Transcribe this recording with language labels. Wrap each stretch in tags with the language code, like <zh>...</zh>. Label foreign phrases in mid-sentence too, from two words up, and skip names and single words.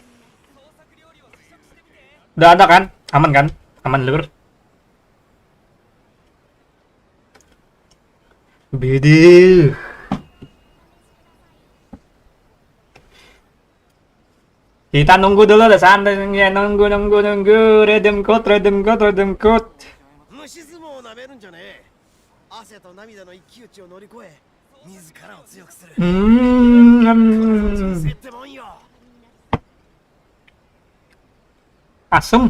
<id>Udah ada kan? Aman kan? Aman lur. Bede. Kita nunggu dulu lah santai, nunggu.</id> <en>Redem code.</en> <ja>虫相撲を舐めるんじゃねえ。汗と涙の一騎打ちを乗り越え、自らを強くする。人生ってもんよ。</ja> <id>Asem.</id>